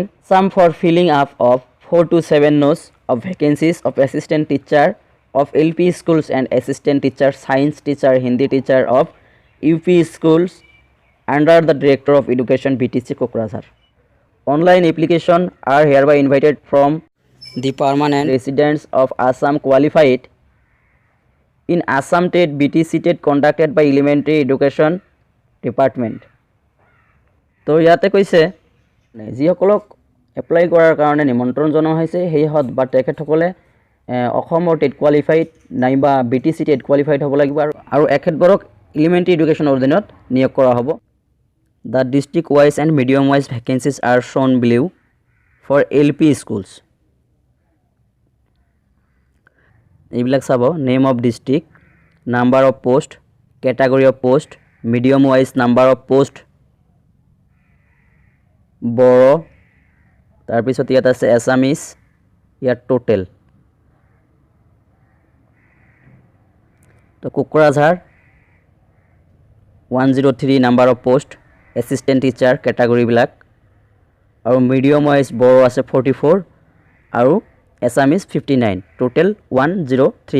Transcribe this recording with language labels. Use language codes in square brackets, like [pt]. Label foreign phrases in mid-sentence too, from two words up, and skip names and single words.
[en] Some for filling up of 4 to 7 notes of vacancies of assistant teacher of LP schools and assistant teacher, science teacher, Hindi teacher of UP schools under the Director of Education BTC Kokrajhar. Online application are hereby invited from the permanent residents of Assam qualified in Assam TET BTC TET conducted by Elementary Education Department. [as] তো ইয়াতে কৈছে যিসকলক এপ্লাই কৰাৰ কাৰণে নিমন্ত্ৰণ জনোৱা হৈছে সেইহত বা তেখেতসকলে অসমৰ [en] TET qualified [as] নাইবা BTC টেট কোৱালিফাইড হ'ব লাগিব আৰু এখেতবোৰক [en] elementary education [as] অধীনত নিয়োগ কৰা হ'ব। [en] The district wise and medium wise vacancies are shown below for LP schools. [as] এইবিলাক চাব, [en] name of district, number of post, category of post, medium wise number of post, [as] বড়ো, তাৰপিছত ইয়াত আছে এছামিজ, ইয়াত টোটেল। তো কোকৰাঝাৰ 103 [en] number of post, assistant teacher [as] কেটাগৰীবিলাক আৰু [en] medium wise [as] বড়ো আছে 44 আৰু এছামিজ 59, টোটেল 103।